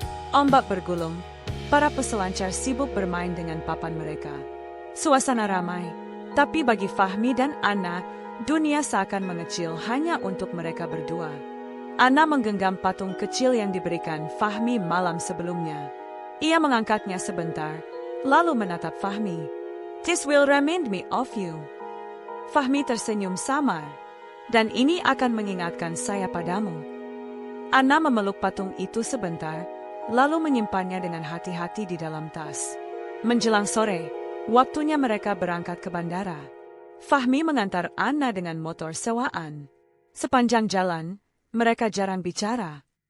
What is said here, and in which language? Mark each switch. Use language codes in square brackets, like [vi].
[id] Ombak bergulung, para peselancar sibuk bermain dengan papan mereka. Suasana ramai, tapi bagi Fahmi dan Anna, dunia seakan mengecil hanya untuk mereka berdua. Anna menggenggam patung kecil yang diberikan Fahmi malam sebelumnya. Ia mengangkatnya sebentar, lalu menatap Fahmi. [en] "This will remind me of you." [id] Fahmi tersenyum samar. "Dan ini akan mengingatkan saya padamu." Anna memeluk patung itu sebentar, lalu menyimpannya dengan hati-hati di dalam tas. Menjelang sore, waktunya mereka berangkat ke bandara. Fahmi mengantar Anna dengan motor sewaan. Sepanjang jalan, mereka jarang bicara.